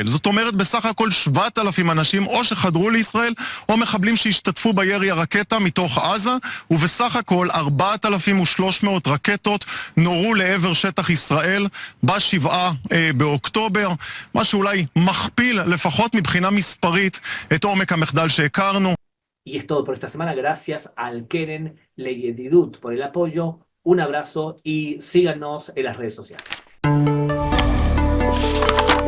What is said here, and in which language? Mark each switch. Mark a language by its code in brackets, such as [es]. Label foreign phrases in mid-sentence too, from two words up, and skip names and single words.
[he] זאת אומרת בסך הכל 7,000 אנשים או שחדרו לישראל או מחבלים שהשתתפו בירי הרקטה מתוך עזה, ובסך הכל 4,300 רקטות נורו לעבר שטח ישראל ב7 באוקטובר, מה שאולי מכפיל לפחות מבחינה מספרית את עומק המחדל שהכרנו. [es] Y es todo por esta semana. Gracias al Keren Leyedidut por el apoyo. Un abrazo y síganos en las redes sociales.